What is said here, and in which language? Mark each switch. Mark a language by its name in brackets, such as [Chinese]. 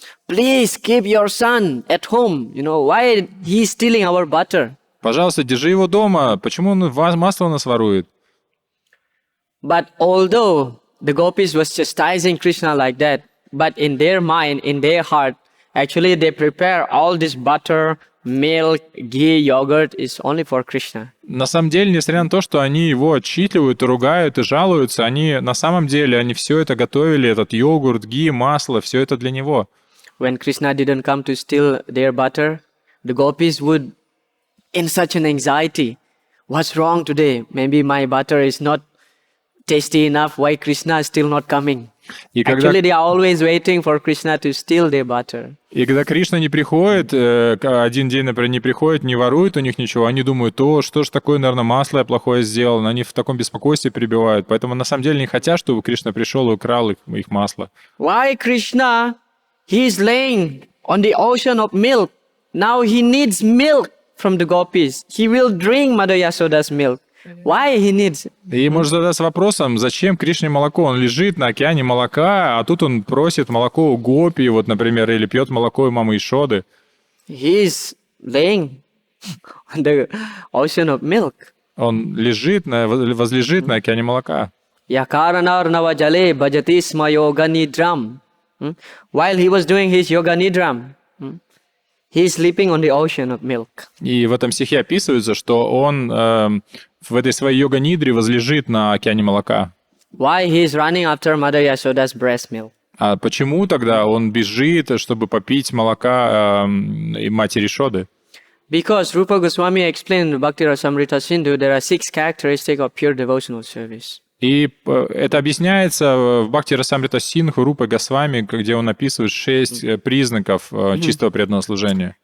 [English] Please keep your son at home. You know, why he's stealing our butter? [Russian] Пожалуйста, держи его дома, почему он масло у нас ворует? [English] But although the gopis was chastising Krishna like that, but in their mind, in their heart, actually they prepare all this butter, milk, ghee, yogurt is only for Krishna. [Russian] На самом деле, несмотря на то, что они его отчитывают, ругают и жалуются, на самом деле они все это готовили, этот йогурт, ги, масло, все это для него. [English] When Krishna didn't come to steal their butter, the gopis would, in such an anxiety, what's wrong today? Maybe my butter is not tasty enough. Why Krishna is still not coming? Actually, they are always waiting for Krishna to steal their butter. [Russian] И когда Кришна не приходит, один день, например, не приходит, не ворует у них ничего, они думают: что ж такое, наверное, масло я плохое сделал. Они в таком беспокойстве перебивают. Поэтому на самом деле не хотят, чтобы Кришна пришел и украл их масло. [English] Why Krishna? He is laying on the ocean of milk. Now he needs milk from the gopis. He will drink Mother Yashoda's milk. Why he needs? [Russian] И может задаться вопросом, зачем Кришне молоко? Он лежит на океане молока, а тут он просит молоко у гопи, вот, например, или пьет молоко у мамы Ишоды. [English] He is laying on the ocean of milk. [Russian] Он возлежит на океане молока. [Sanskrit] Yakaranar navajale bhajati sma yoga nidram. [English] While he was doing his yoga nidram, he is sleeping on the ocean of milk. [Russian] И в этом стихе описывается, что он в этой своей йога-нидре возлежит на океане молока. [English] Why he is running after Mother Yashoda's breast milk? [Russian] А почему тогда он бежит, чтобы попить молока матери Ишоды? [English] Because Rupa Goswami explained in Bhakti Rasamrita Sindhu, there are 6 characteristics of pure devotional service. [Russian] И это объясняется в Бхакти Расамрита Синдху Рупы Госвами, где он описывает 6 признаков чистого преданного служения.